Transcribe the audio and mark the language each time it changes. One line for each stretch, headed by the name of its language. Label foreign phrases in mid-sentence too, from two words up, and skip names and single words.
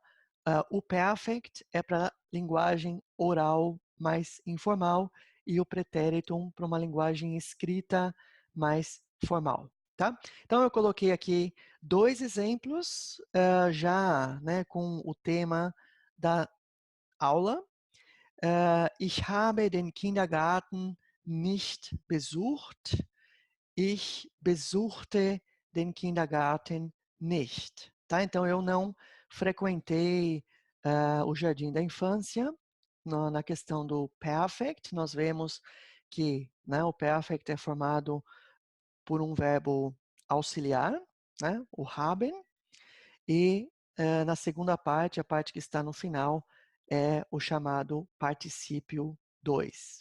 Portuguese: O perfect é para linguagem oral mais informal e o pretéritum para uma linguagem escrita mais formal. Tá? Então, eu coloquei aqui dois exemplos já, né, com o tema da aula.
German: Ich habe den Kindergarten nicht besucht. Ich besuchte den Kindergarten nicht.
Portuguese: Tá? Então, eu não frequentei o jardim da infância. Na questão do perfect, nós vemos que, né, o perfect é formado por um verbo auxiliar, né, o haben, e na segunda parte, a parte que está no final, é o chamado particípio 2.